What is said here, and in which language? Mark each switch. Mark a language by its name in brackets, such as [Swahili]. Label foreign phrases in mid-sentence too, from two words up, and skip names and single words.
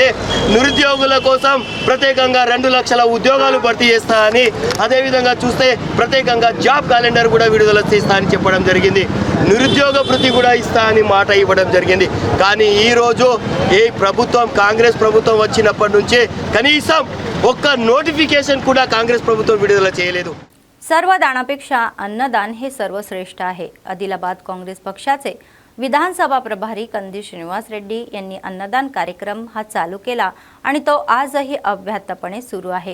[Telugu] నిరుద్యోగుల కోసం ప్రత్యేకంగా 2 లక్షల ఉద్యోగాలు భర్తీ చేస్తా అని, అదేవిధంగా చూస్తే ప్రత్యేకంగా [English] job calendar [Telugu] కూడా విడుదల చేస్తా అని చెప్పడం జరిగింది. నిరుద్యోగ భృతి కూడా ఇస్తా అని మాట ఇవ్వడం జరిగింది. కానీ ఈరోజు ఈ ప్రభుత్వం కాంగ్రెస్ ప్రభుత్వం వచ్చినప్పటి నుంచి కనీసం ఒక్క नोटिफिकेशन కూడా కాంగ్రెస్ ప్రభుత్వం విడుదల చేయలేదు. [Marathi] सर्वदानापेक्षा अन्नदान हे सर्वश्रेष्ठ आहे. आदिलाबाद काँग्रेस पक्षाचे विधानसभा प्रभारी कंदी श्रीनिवास रेड्डी यांनी अन्नदान कार्यक्रम हा चालू केला आणि तो आजही अव्याहतपणे सुरू आहे.